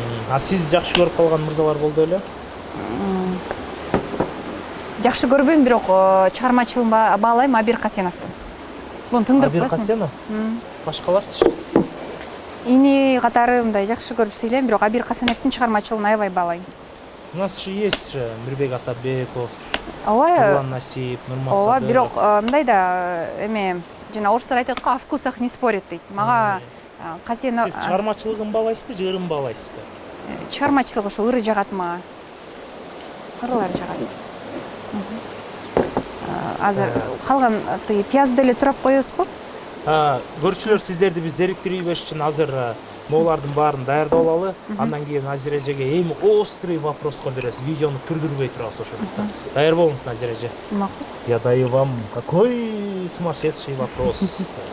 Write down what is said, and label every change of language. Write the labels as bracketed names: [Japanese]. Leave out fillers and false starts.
[Kyrgyz] А сиз жакшы көрүп калган мырзалар болду беле? Жакшы көрбөйм, бирок чыгармачылыгын баалайм Абир Касеновдун. Буну тындырып Абир коесуң. Касенов? Башкаларчы? Ини катары мындай жакшы көрүп сүйлөйм, бирок Абир Касеновдун чыгармачылыгын аябай баалайм. [Russian] У нас же есть Мирбек Атабеков, [Kyrgyz] Ооба. Нурлан Насип, Нурмат Ооба, Садыров. бирок мындай да эме жана орустар айтат го, [Russian] о вкусах не спорят [Kyrgyz] дейт. Мага Касенов Сиз чыгармачылыгын баалайсызбы, же ырын баалайсызбы? чыгармачылыгы ошо ыры жагат мага. Ырылар жагат. Азыр калган тиги пиязды эле турап коебузбу? Көрүүчүлөр, сиздерди биз зериктирүү беш үчүн азыр могулардын баарын даярдап алалы. Андан кийин Назира эжеге эми острый вопроско беребиз. Видеону түрдүрбөй турабыз ошондуктан. Даяр болуңуз, Назира эже. Макул. [Russian] Я даю вам какой сумасшедший вопрос.